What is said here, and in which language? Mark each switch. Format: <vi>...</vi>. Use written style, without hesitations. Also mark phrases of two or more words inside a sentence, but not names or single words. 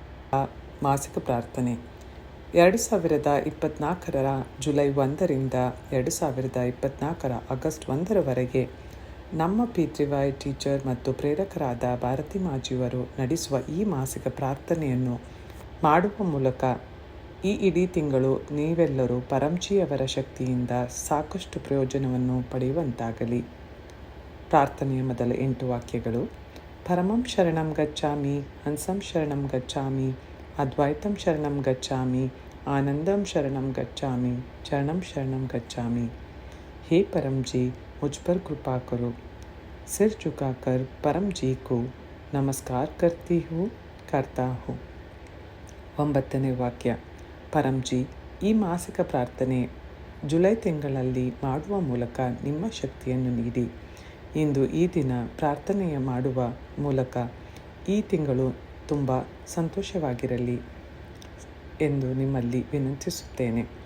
<kn>ಮಾಸಿಕ ಪ್ರಾರ್ಥನೆ 2024 ಜುಲೈ 1ರಿಂದ 2024 ಆಗಸ್ಟ್ 1ರವರೆಗೆ ನಮ್ಮ PTY ಟೀಚರ್ ಮತ್ತು ಪ್ರೇರಕರಾದ ಭಾರತಿ ಮಾಜಿಯವರು ನಡೆಸುವ ಈ ಮಾಸಿಕ ಪ್ರಾರ್ಥನೆಯನ್ನು ಮಾಡುವ ಮೂಲಕ ಈ ಇಡೀ ತಿಂಗಳು ನೀವೆಲ್ಲರೂ ಪರಂಜಿಯವರ ಶಕ್ತಿಯಿಂದ ಸಾಕಷ್ಟು ಪ್ರಯೋಜನವನ್ನು ಪಡೆಯುವಂತಾಗಲಿ. ಪ್ರಾರ್ಥನೆಯ ಮೊದಲ 8 ವಾಕ್ಯಗಳು:</kn> <sa>ಪರಮಂ ಶರಣಂ ಗಚ್ಚಾಮಿ, ಹಂಸಂ ಶರಣಂ ಗಚ್ಚಾಮಿ, ಅದ್ವೈತಂ ಶರಣಂ ಗಚ್ಚಾಮಿ, आनंदम शरणम गच्छामि, चरणम शरणम गच्छामि।</sa> <hi>हे परम जी, मुझ पर कृपा करो। सिर झुकाकर परम जी को नमस्कार करती हूँ, करता हूँ।</hi> <kn>9ನೇ ವಾಕ್ಯ: ಪರಂ ಜಿ, ಈ ಮಾಸಿಕ ಪ್ರಾರ್ಥನೆ ಜುಲೈ ತಿಂಗಳಲ್ಲಿ ಮಾಡುವ ಮೂಲಕ ನಿಮ್ಮ ಶಕ್ತಿಯನ್ನು ನೀಡಿ. ಇಂದು ಈ ದಿನ ಪ್ರಾರ್ಥನೆಯ ಮಾಡುವ ಮೂಲಕ ಈ ತಿಂಗಳು ತುಂಬ ಸಂತೋಷವಾಗಿರಲಿ ಎಂದು ನಿಮ್ಮಲ್ಲಿ ವಿನಂತಿಸುತ್ತೇನೆ.</kn>